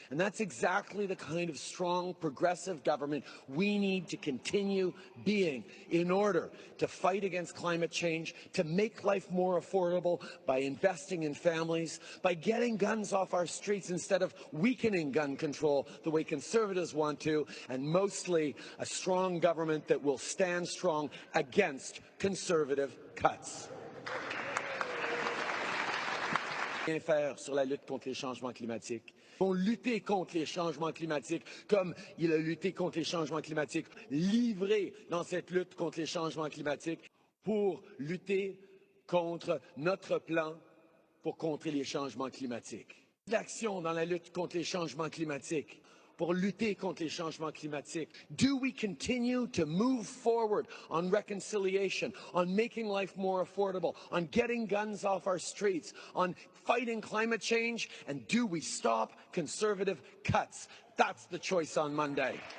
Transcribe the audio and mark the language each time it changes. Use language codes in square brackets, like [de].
[en] And that's exactly the kind of strong, progressive government we need to continue being in order to fight against climate change, to make life more affordable by investing in families, by getting guns off our streets instead of weakening gun control the way conservatives want to, and mostly a strong government that will stand strong against conservative cuts. [fr] Rien faire sur la lutte contre les changements climatiques. Vont lutter contre les changements climatiques comme il a lutté contre les changements climatiques, livré dans cette lutte contre les changements climatiques pour lutter contre notre plan pour contrer les changements climatiques. L'action dans la lutte contre les changements climatiques. Pour lutter contre les changements climatiques? [en] Do we continue to move forward on reconciliation, on making life more affordable, on getting guns off our streets, on fighting climate change? And do we stop conservative cuts? That's the choice on Monday.